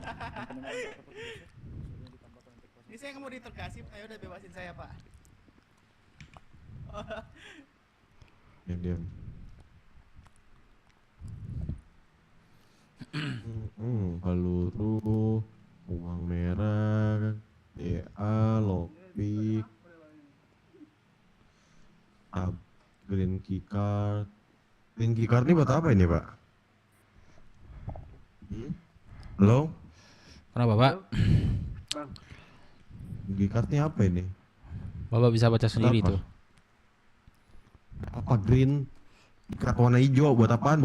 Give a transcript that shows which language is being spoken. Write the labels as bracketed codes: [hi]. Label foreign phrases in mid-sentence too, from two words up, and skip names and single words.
[id] Ini saya nggak mau diterkasih, ayo udah bebasin saya pak. Diam. Peluru, uang merah, DA, Lopi, [en] green keycard. Green keycard [id] ini buat apa ini Pak? Halo? Kenapa Pak? Keycardnya apa ini? Bapak bisa baca sendiri tuh. Apa green? Keycard warna hijau buat apaan?